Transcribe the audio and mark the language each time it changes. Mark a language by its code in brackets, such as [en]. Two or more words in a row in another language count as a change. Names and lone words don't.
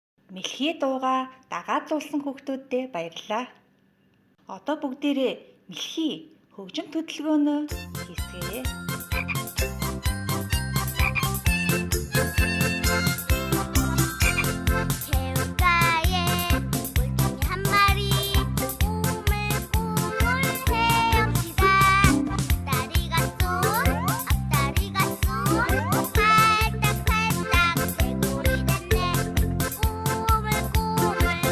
[mn] Мэлхий дуугаа дагаалуулсан хүүхдүүддээ баярлалаа. Одоо бүгдээрээ мэлхий хөгжим хөдөлгөөнөө хийцгээе. [ko] 개울가에 물고기 한 마리 꾸물꾸물 헤엄치다 다리가 쏜 앞다리가 쏜 팔딱팔딱 개구리 됐네 꾸물꾸물